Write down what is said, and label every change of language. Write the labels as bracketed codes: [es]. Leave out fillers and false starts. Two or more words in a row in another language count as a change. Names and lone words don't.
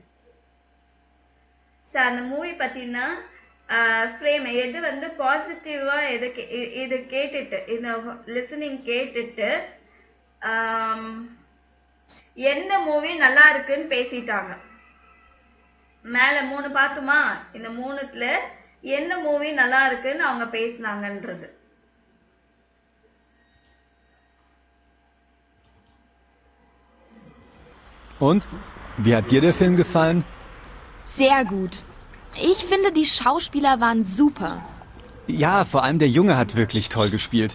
[ta] ஸோ அந்த மூவி பார்த்தீங்கன்னா ஃப்ரேம் எது வந்து பாசிட்டிவா எது இது கேட்டுட்டு, இந்த லிசனிங் கேட்டுட்டு எந்த மூவி நல்லா இருக்குன்னு பேசிட்டாங்க. மேல 3 பார்த்துமா, இந்த 3த்துல எந்த மூவி நல்லா இருக்குன்னு அவங்க பேசினாங்கன்றது. [de] Und? Wie hat dir der Film gefallen? Sehr gut. Ich finde, die Schauspieler waren super. Ja, vor allem der Junge hat wirklich toll gespielt.